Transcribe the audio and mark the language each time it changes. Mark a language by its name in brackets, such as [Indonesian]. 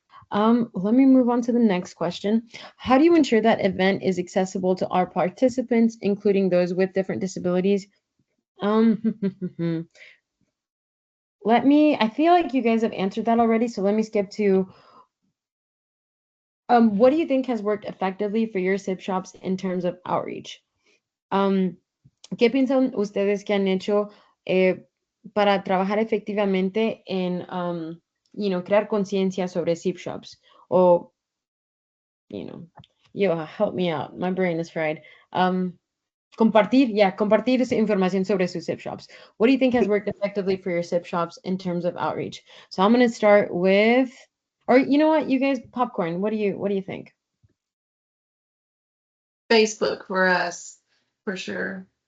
[English] Let me move on to the next question. How do you ensure that event is accessible to our participants, including those with different disabilities? Um, I feel like you guys have answered that already, so let me skip to what do you think has worked effectively for your SIP shops in terms of outreach? [Spanish] Um, ¿Qué piensan ustedes que han hecho para trabajar efectivamente en, crear conciencia sobre SIP shops? [English] O, you know, help me out. My brain is fried. [Spanish] Compartir esa información sobre sus SIP shops. [English] What do you think has worked effectively for your SIP shops in terms of outreach? So I'm going to start with, or you know what, you guys, popcorn. What do you think? Facebook for us, for sure.